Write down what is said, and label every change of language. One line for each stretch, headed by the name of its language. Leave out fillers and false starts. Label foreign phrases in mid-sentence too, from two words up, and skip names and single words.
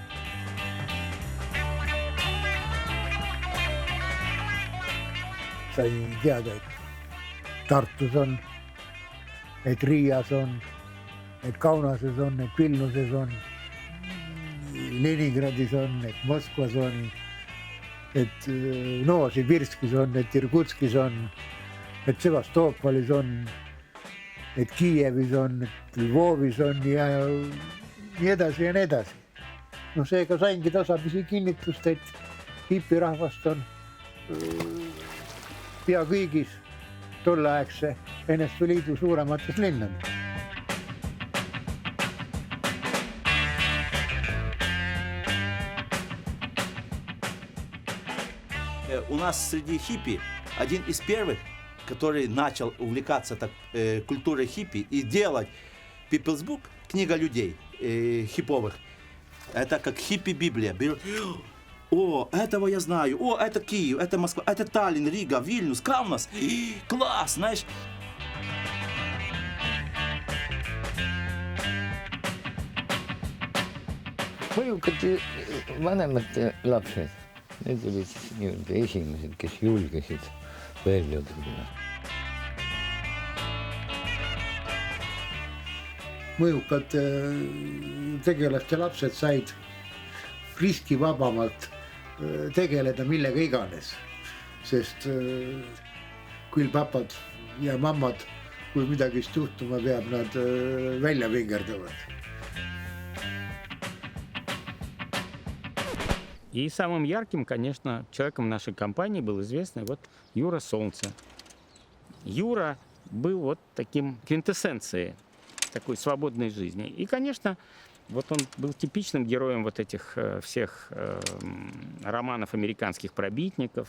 Estonian: Sai teada, et Tartus on, et Riias on, et Kaunases on, et Vilnuses on, Leningradis on, et Moskvas on, et Novosibirskis on, et Irkutskis on, et Sevastoopolis on, et Kiievis on, et Lvovis on ja nii edasi ja nii edasi. No seega saingi tasapisi kinnitust, et hipirahvast on pea kõigis tolleaegse NSV Liidu suuremates linnades.
Russian: У нас среди хиппи один из первых, который начал увлекаться культурой хиппи и делать People's Book, книга людей хипповых. Это как хиппи-библия. О, этого я знаю. О, это Киев, это Москва, это Таллин, Рига, Вильнюс, Каунас. Класс, знаешь.
Estonian: Mõjukate vanemate lapsed, need olid nii-öelda esimesed, kes julgesid välja tulla. Mõjukad tegelaste lapsed said riskivabamalt tegeleda millega iganes, sest küll papad ja mammad, kui midagi juhtuma peab, nad välja vingerdavad.
Russian: И самым ярким, конечно, человеком нашей компании был известный вот Юра Солнце. Юра был вот таким квинтэссенцией такой свободной жизни. И, конечно, вот он был типичным героем вот этих всех романов американских пробитников.